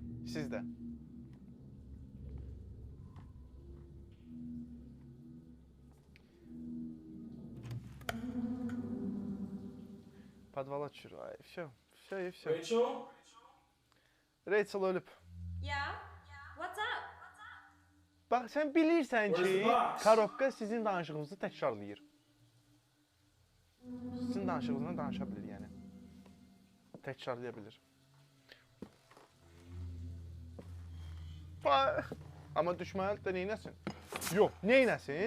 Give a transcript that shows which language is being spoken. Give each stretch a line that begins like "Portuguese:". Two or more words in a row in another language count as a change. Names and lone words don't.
Azerbaijani: Siz də. Podvala düşür. Ay, все. Rachel? Rachel ölüb.
English: Yeah? What's up?
Azerbaijani: Bax, sən bilirsən
English: Where's
Azerbaijani: ki,
English: the box?
Azerbaijani: Karobka sizin danışığınızı təkrarlayır. Sizin danışığınızdan danışa bilir, yəni. Təkrarlaya bilir. Amma düşməli də neynəsin? Yox, neynəsin?